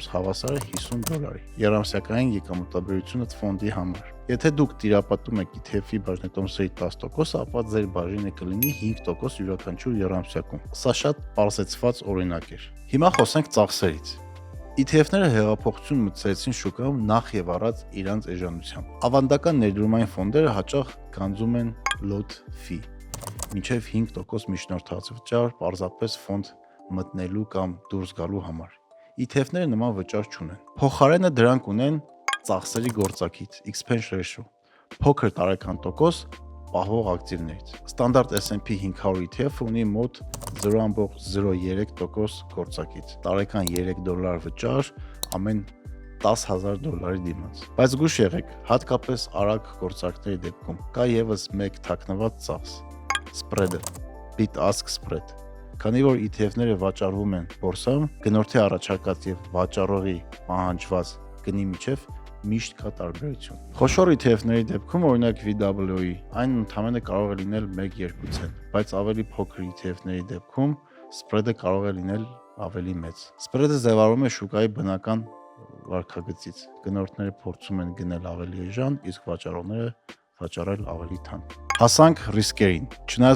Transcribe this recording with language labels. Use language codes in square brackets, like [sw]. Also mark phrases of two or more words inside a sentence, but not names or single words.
[hy] հավասար է $50։ Երամսյակային եկամտաբերությունը ֆոնդի համար։ Եթե դուք տիրապետում եք ETF-ի բաժնետոմսերի 10%, ապա ձեր բաժինը կլինի 5% յուրաքանչյուր երամսյակում։ Սա շատ պարզեցված օրինակ էր։ Հիմա խոսենք ծախսերից։ ETF-ները հեղափոխություն մտցրեցին շուկայում նախ եւ առաջ իրանց էժանությամբ։ Ավանդական ներդրումային ֆոնդերը հաճախ գանձում են [en] lot fee, [hy] մինչև 5% միջնորդածվճար պարզապես ֆոնդ մտնելու կամ դուրս գալու համար։ ETF-ները նման վճար չունեն։ Փոխարենը դրանք ունեն ծախսերի գործակից [en] expense ratio, [hy] փոքր տարեկան տոկոս պահվող ակտիվներից։ Ստանդարտ S&P 500 ETF-ը ունի մոտ 0.03% գործակից, տարեկան $3 վճար ամեն $10,000 դիմաց։ Բայց զգուշ եղեք, հատկապես արագ գործարքների դեպքում կա եւս մեկ թաքնված ծախս՝ spread-ը, [en] bid-ask spread։ [hy] Քանի որ ETF-ները վաճառվում են բորսայում, գնորդի առաջարկած եւ վաճառողի պահանջված գնի միջև միշտ կա տարբերություն։ Խոշոր ETF-ների դեպքում, օրինակ VWE, այն ընդհանրապես կարող է լինել 1-2 ցենտ, բայց ավելի փոքր ETF-ների դեպքում spread-ը կարող է լինել ավելի մեծ։ Spread-ը ձևավորվում է շուկայի բնական վարքագծից։ Գնորդները փորձում են գնել ավելի էժան, իսկ վաճառողները վաճառել ավելի թանկ։ Հասանք ռիսկերին։ Չնայած